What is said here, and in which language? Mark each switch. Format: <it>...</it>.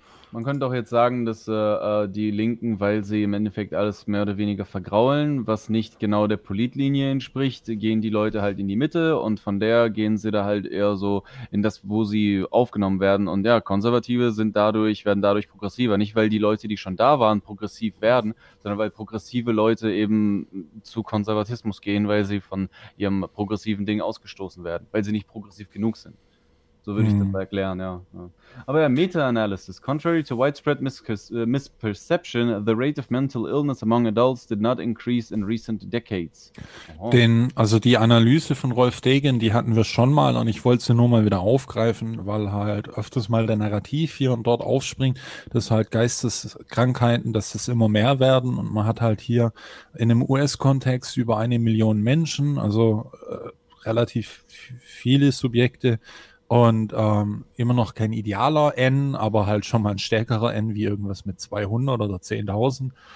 <de>Man könnte auch jetzt sagen, dass die Linken, weil sie im Endeffekt alles mehr oder weniger vergraulen, was nicht genau der Politlinie entspricht, gehen die Leute halt in die Mitte und von der gehen sie da halt eher so in das, wo sie aufgenommen werden. Und ja, Konservative werden dadurch progressiver. Nicht, weil die Leute, die schon da waren, progressiv werden, sondern weil progressive Leute eben zu Konservatismus gehen, weil sie von ihrem progressiven Ding ausgestoßen werden, weil sie nicht progressiv genug sind. So würde ich das erklären, ja. Aber ja, Meta-Analysis.</de> <en>Contrary to widespread misperception, the rate of mental illness among adults did not increase in recent decades.</en> <de>Also die Analyse von Rolf Degen, die hatten wir schon mal und ich wollte sie nur mal wieder aufgreifen, weil halt öfters mal der Narrativ hier und dort aufspringt, dass halt Geisteskrankheiten, dass das immer mehr werden und man hat halt hier in einem US-Kontext über 1 Million Menschen, also relativ viele Subjekte, und immer noch kein idealer N, aber halt schon mal ein stärkerer N wie irgendwas mit 200 oder 10.000.</de>